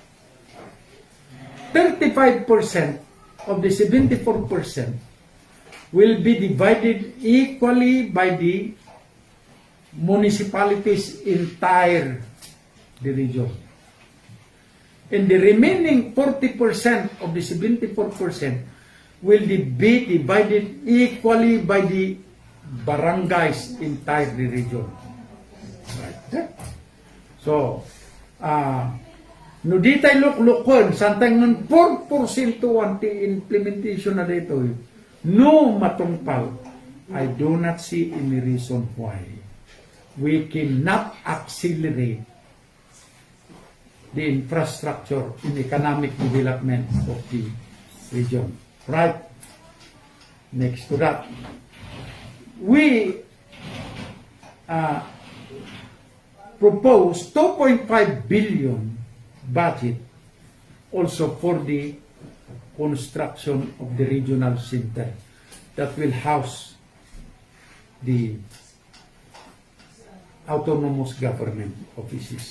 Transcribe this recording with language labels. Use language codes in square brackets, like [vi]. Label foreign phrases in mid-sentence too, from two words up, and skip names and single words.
[en] 35% of the 74% will be divided equally by the municipalities entire the region. And the remaining 40% of the 74% will be divided equally by the barangays entire the region. Right. So, [ilo] no di tayo luklukon, santang nun 4% anti-implementation na dito, no matungpal, [en] I do not see any reason why we cannot accelerate the infrastructure and economic development of the region. Right? Next to that, we propose 2.5 billion budget also for the construction of the regional center that will house the autonomous government offices.